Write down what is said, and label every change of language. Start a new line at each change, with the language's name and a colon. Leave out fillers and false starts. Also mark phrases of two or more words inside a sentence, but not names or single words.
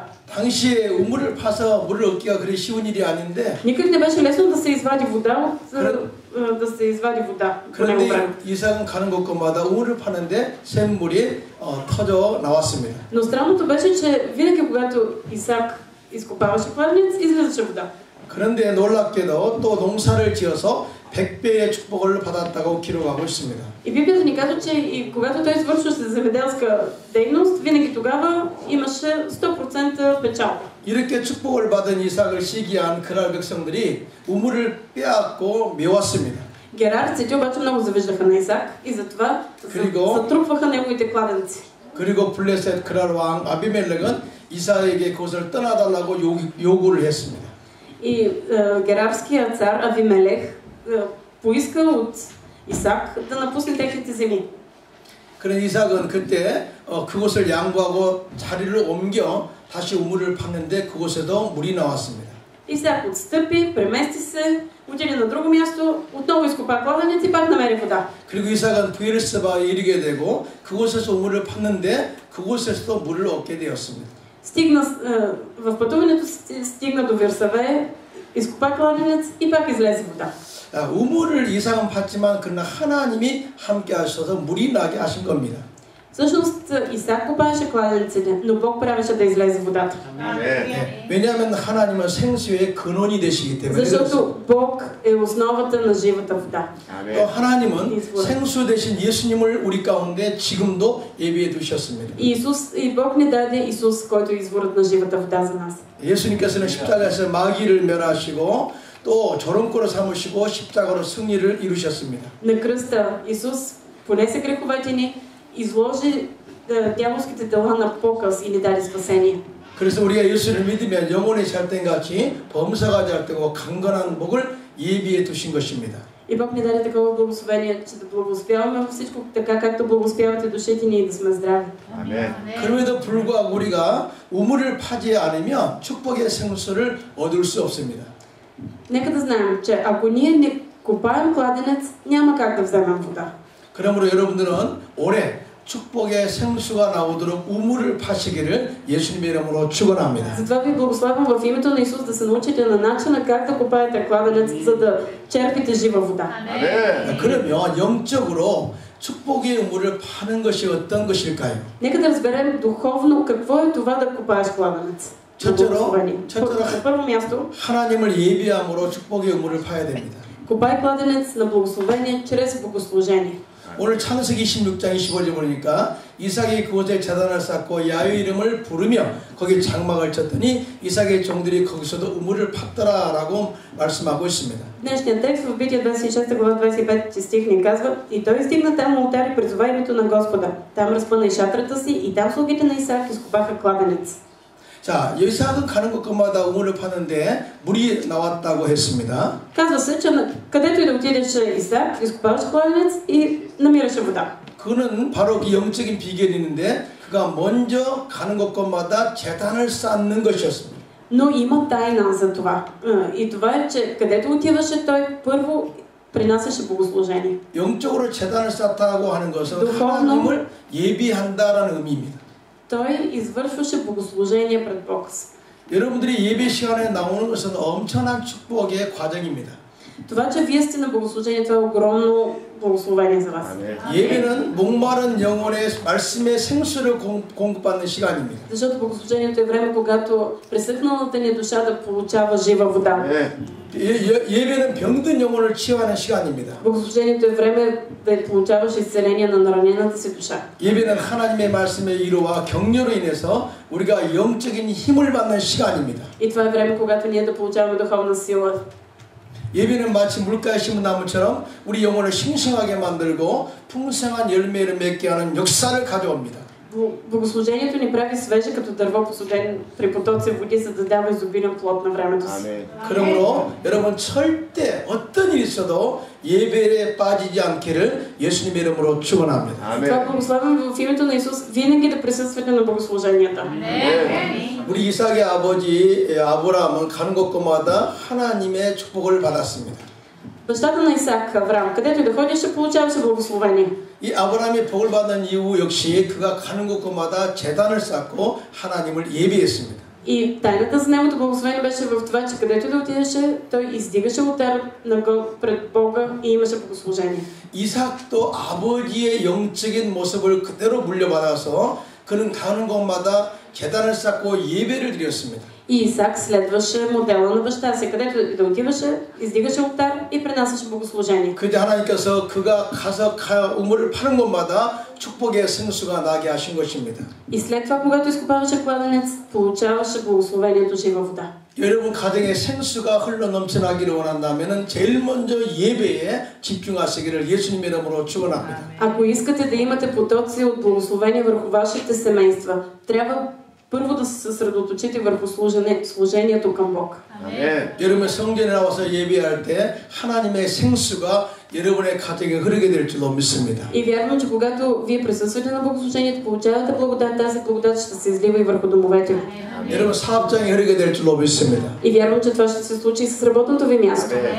Korean: 당시에 우물을 파서 물을 얻기가 그리 쉬운 일이 아닌데.
Bulgarian: Никак не беше лесно да се извади вода
Korean: 그런데 이삭은 가는 곳마다 우물을 파는데 샘물이 터져 나왔습니다.
Bulgarian: Но странното беше, че винаги, когато Исак изкопаваше кладенец, излизаше вода.
Korean: 그런데 놀랍게도 또 농사를 지어서 100배의 축복을 받았다고 기록하고 있습니다.
Bulgarian: И Библията ни казва, че и когато той извършваше земеделска дейност, винаги тогава имаше 100% печалба.
Korean: 이렇게 축복을 받은 이삭을 시기한 그랄 백성들이 우물을 빼앗고 메웠습니다.
Bulgarian: Герарците обаче много завиждаха на Исак и затова затрупваха неговите кладенци.
Korean: 그리고 블레셋 그랄 왕 아비멜렉은 이삭에게 그것을 떠나달라고 요구를 했습니다.
Bulgarian: И герарският цар Авимелех поиска от Исак да напусне техните земи.
Korean: 그런 이삭은 그때 그곳을 양보하고 자리를 옮겨 다시 우물을 팠는데 그곳에도 물이 나왔습니다.
Bulgarian: Исак отстъпи, премести се, отиде на друго място, отново изкопа кладенец и пак намери вода.
Korean: 그리고 이삭은 브엘세바에 이르게 되고 그곳에서 우물을 팠는데 그곳에서도 물을 얻게 되었습니다.
Bulgarian: В пътуването стигна до Вирсаве, изкопа кладенец и пак излезе вода.
Korean: 우물을 이삭은 팠지만 그러나 하나님이 함께 하셔서 물이 나게 하신 겁니다.
Bulgarian: Всъщност Исак копаеше кладенците, но Бог правеше да излезе водата.
Korean: 왜냐하면 하나님은 생수의 근원이 되시기 때문에.
Bulgarian: Защото Бог е основата на живата вода.
Korean: 또 하나님은 생수 대신 예수님을 우리 가운데 지금도 예비해 두셨습니다.
Bulgarian: И Бог ни даде Исус, който е изворът на живата вода за нас.
Korean: 예수님께서는 십자가에서 마귀를 멸하시고 또 조롱거로 삼으시고 십자가로 승리를 이루셨습니다.
Bulgarian: На кръста Исус понесе греховете ни, изложи дяволските дела на показ и ни даде спасение.
Korean: 그래서 우리가 예수를 믿으면 영혼의 잘된 같이 범사가 잘되고 강건한 복을 예비해 두신 것입니다.
Bulgarian: И Бог ни даде такова благословение, че да благословяваме във всичко така, както благословявате душите ни и да сме здрави.
Korean: 아멘. 그럼에도 불구하고 우리가 우물을 파지 않으면 축복의 생수를 얻을 수 없습니다.
Bulgarian: Нека да знаем, че ако ние не копаем кладенец, няма как да вземем вода.
Korean: 그러므로 여러분들은 올해 축복의 생수가 나오도록 우물을 파시기를 예수님의 이름으로 축원합니다.
Bulgarian: Затова ви благославям в името на Исус да се научите на начина как да копаете кладенец, за да черпите жива вода.
Korean: 그러면 영적으로 축복의 우물을 파는 것이 어떤 것일까요?
Bulgarian: Нека да разберем духовно какво е това да копаеш кладенец.
Korean: 첫째로
Bulgarian: На първо място,
Korean: 하나님을 예비함으로 축복의 우물을 파야 됩니다.
Bulgarian: копай кладенец на благословение чрез богослужение.
Korean: 오늘 창세기 16장 25절 보니까 이삭이 그곳에 제단을 쌓고 야훼 이름을 부르며 거기 장막을 쳤더니 이삭의 종들이 거기서도 우물을 팠더라라고 말씀하고 있습니다.
Bulgarian: Днешният текст в Бития 26 глава 25 стих ни казва: и той издигна там олтар и призова името на Господа. Там разпъна и шатрата си и там слугите на Исаак изкопаха кладенец.
Korean: 자, 이삭은 가는 곳마다 우물을 파는데 물이 나왔다고 했습니다.
Bulgarian: Казва се, че където и да отидеше Исаак, изкопаваше кладенец и намираше вода.
Korean: 그는 바로 그 영적인 비결이 있는데 그가 먼저 가는 곳마다 제단을 쌓는 것이었습니다.
Bulgarian: Но има тайна за това. И това е, че където отиваше той, първо принасяше богослужение.
Korean: 영적으로 제단을 쌓다고 하는 것은 하나님을 예비한다라는 의미입니다.
Bulgarian: Той извършваше богослужение пред Бог.
Korean: 여러분들이 예배 시간에 나오는 것은 엄청난 축복의 과정입니다.
Bulgarian: Това, че вие сте на богослужение, това е огромно благословение за вас.
Korean: 예배는 목마른 영혼의 말씀의 생수를 공급받는 시간입니다.
Bulgarian: Защото богослужението е време, когато пресъхналата ни душа да получава жива вода.
Korean: 예배는 병든 영혼을 치유하는 시간입니다.
Bulgarian: Богослужението е време да получаваш изцеление на наранената си душа.
Korean: 예배는 하나님의 말씀의 위로와 격려로 인해서 우리가 영적인 힘을 받는 시간입니다.
Bulgarian: И това е време, когато ние да получаваме духовна сила.
Korean: 예배는 마치 물가에 심은 나무처럼 우리 영혼을 싱싱하게 만들고 풍성한 열매를 맺게 하는 역사를 가져옵니다.
Bulgarian: Богослужението ни прави свеже като дърво посадено при потоци води, за да дава изобилен плод на времето си.
Korean: 그러므로 여러분 절대 어떤 일이 있어도 예배에 빠지지 않기를 예수님의 이름으로 축원합니다.
Bulgarian: Това благославям в името на Исус винаги да присъствате на богослуженията.
Korean: 우리 이삭의 아버지 아브라함은 가는 곳마다 하나님의 축복을 받았습니다.
Bulgarian: Бащата на Исаак, Авраам, където и да ходеше, получаваше благословение.
Korean: 이 아브라함이 복을 받은 이후 역시 그가 가는 곳마다 제단을 쌓고 하나님을 예배했습니다.
Bulgarian: И тайната за неговото благословение беше в това, че където да отидеше, той издигаше олтар пред Бога и имаше богослужение.
Korean: 이삭도 아버지의 영적인 모습을 그대로 물려받아서 그는 가는 곳마다 제단을 쌓고 예배를 드렸습니다.
Bulgarian: И Исаак следваше модела на баща си, където да отиваше, издигаше олтар и пренасяше богослужение.
Korean: 그때 하나님께서 그가 가서 우물을 파는 곳마다 축복의 생수가 나게 하신 것입니다.
Bulgarian: И след това, когато изкопаваше кладенец, получаваше благословението жива вода.
Korean: 여러분 가정에 생수가 흘러 넘쳐나기를 원한다면 제일 먼저 예배에 집중하시기를 예수님의 이름으로 축원합니다.
Bulgarian: Ако искате да имате потоци от благословение върху вашите семейства, трябва първо да се съсредоточите върху служението към Бог.
Korean: 여러분 성전에 나와서 예배할 때 하나님의 생수가 여러분의 가정에 흐르게 될 줄로 믿습니다.
Bulgarian: И вярвам, че когато вие присъствате на богослужението, получавате благодат, тази благодат ще се излива и върху домовете.
Korean: 여러분 사업장에 흐르게 될 줄로 믿습니다.
Bulgarian: И вярвам, че това ще се случи и с работното ви място.